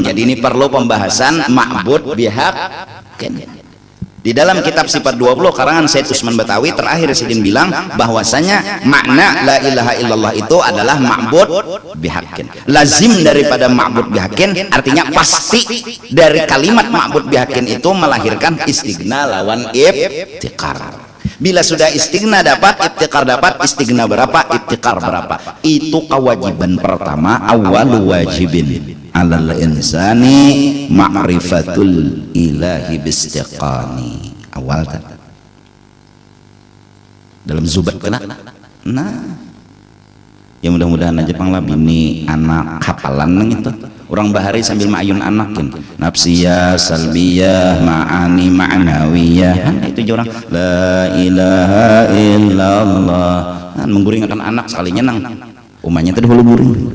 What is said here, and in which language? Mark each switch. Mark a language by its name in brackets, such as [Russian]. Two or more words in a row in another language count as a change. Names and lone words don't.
[Indonesian] Jadi ini perlu pembahasan [Arabic] معبود بحق. [Indonesian] Di dalam kitab sifat 20 karangan Said Usman Batawi terakhir Sidin bilang bahwasanya makna [Arabic] لا إله إلا الله [Indonesian] itu adalah [Arabic] معبود بحق. [Indonesian] Lazim daripada [Arabic] معبود بحق [Indonesian] artinya pasti dari kalimat [Arabic] معبود بحق [Indonesian] itu melahirkan istighna lawan ibtiqar. Bila sudah istighna dapat, ibtiqar dapat, istighna berapa, ibtiqar berapa. Itu kewajiban pertama, [Arabic] أول واجب على الإنسان معرفة الإله باستيقان. [Banjar] Awal kan dalam zubat kena. Nah ya mudah-mudahan aja panglah bini anak hafalan itu orang bahari sambil ma'ayun anakin [Arabic] نفسية سلبية معاني معنوية [Banjar] itu orang [Arabic] لا إله إلا الله [Banjar] kan mengguringkan anak sekalinya nang umanya tadi hulu guring